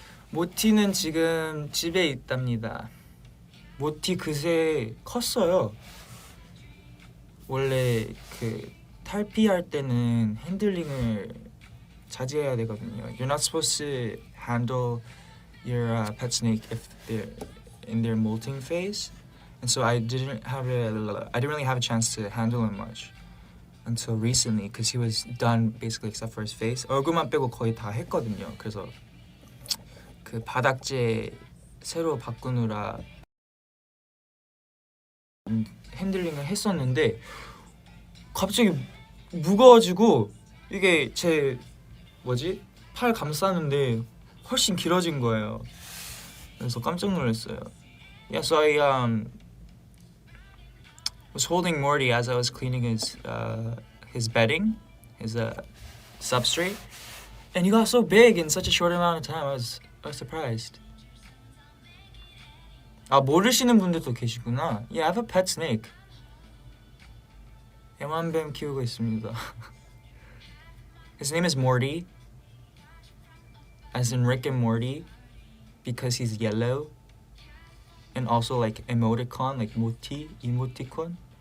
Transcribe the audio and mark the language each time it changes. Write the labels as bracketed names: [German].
[Korean] 모티는 지금 집에 있답니다. 모티 그새 컸어요. 원래 그 탈피할 때는 핸들링을 자제해야 되거든요. [English] You're not supposed to handle your pet snake if they're in their molting phase, and so I didn't really have a chance to handle him much until recently because he was done basically except for his face. [Korean] 얼굴만 빼고 거의 다 했거든요. 그래서 그 바닥재 새로 바꾸느라 핸들링을 했었는데 갑자기 무거워지고 이게 제 팔 감싸는데 훨씬 길어진 거예요. 그래서 깜짝 놀랐어요. [English] Yeah, so I was holding Morty as I was cleaning his bedding, his substrate, and he got so big in such a short amount of time. I was surprised. [Korean] 아 모르시는 분들도 계시구나. [English] Yeah, I have a pet snake. [Korean] 애완뱀 키우고 있습니다. [English] His name is Morty, as in Rick and Morty, because he's yellow, and also like emoticon, like emoticon.